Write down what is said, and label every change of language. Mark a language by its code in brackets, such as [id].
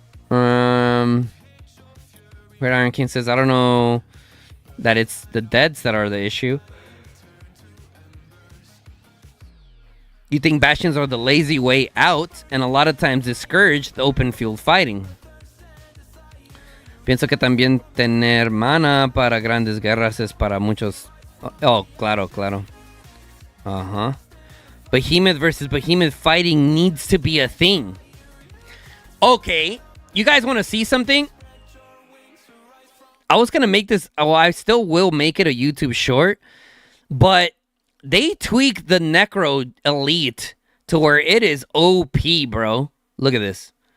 [en] Red Iron King says, I don't know that it's the deads that are the issue. You think Bastions are the lazy way out and a lot of times discourage the open field fighting. [es] Pienso que también tener mana para grandes guerras es para muchos. Oh, claro, claro. Uh-huh. [en] Behemoth versus Behemoth fighting needs to be a thing. Okay. You guys want to see something? I was going to make this... Oh, I still will make it a YouTube short. But they tweaked the Necro Elite to where it is OP, bro. Look at this.